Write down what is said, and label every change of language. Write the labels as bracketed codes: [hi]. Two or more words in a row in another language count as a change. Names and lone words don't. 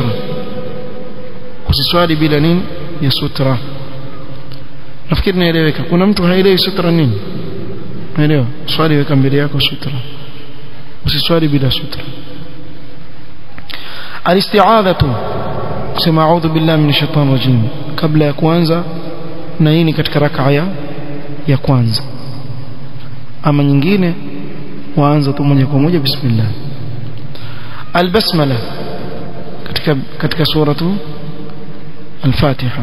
[sw] Usiswali bila nini? Ya sutra. Nafikiri naeleweka. Kuna mtu haelewi sutra nini? Unaelewa? Swali weka mbele yako sutra. Usiswali bila sutra. Al-isti'adhatu, kusema [ar] أعوذ بالله من الشيطان الرجيم [sw] kabla ya kuanza, na hii ni katika rak'a ya kwanza. Ama nyingine waanza tu moja kwa moja bismillah. Al-basmala katika suratu al-Fatiha.